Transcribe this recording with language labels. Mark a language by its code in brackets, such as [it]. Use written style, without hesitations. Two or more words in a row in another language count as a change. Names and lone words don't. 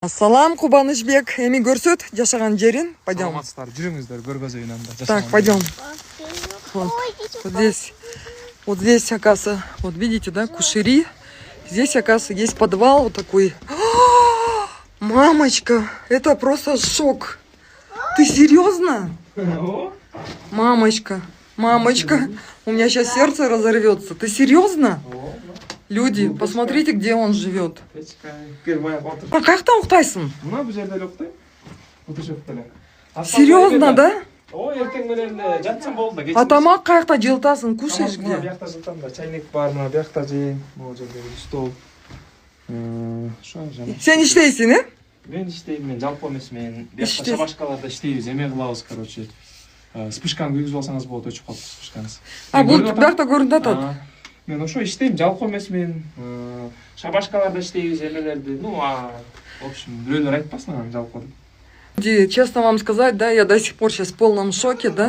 [ky] Ассалам, Кубанычбек. Эми көрсөт, жашаган жерин. [ru] Пойдем. [ky] Саламатсыздар, жүрүңүздөр, көргөз үйүнөн. [ru] Так, пойдем. Вот здесь, оказывается, вот видите, да, кушери. Здесь, оказывается, есть подвал вот такой. Мамочка, это просто шок. Ты серьезно? Мамочка, у меня сейчас сердце разорвется. Ты серьезно? Люди, посмотрите, где он живет. А как там уктайсың? Серьезно, да? [ky] А тамак каякта жылытасың, [ru] кушаешь где? [ky] Биякта жылытам да, чайник бар, мына биякта жейин. Могу жерде стол. Сен иштейсиң, э? Мен иштейм, мен жалпы эмес, мен биякта шабашкаларда иштейбиз, эме кылабыз, короче. Спышканы күйгүзүп алсаңыз болот, өчүп калат спышканыз. А, бул биякта көрүнүп атат. Мен ошо иштейм, жалпы эмес, мен шабашкаларда иштейбиз, эмелерди. [ru] В общем, [ky] бирөөлөр айтпасын анан жалпы. [ru] Честно вам сказать, да, я до сих пор сейчас в полном шоке, да.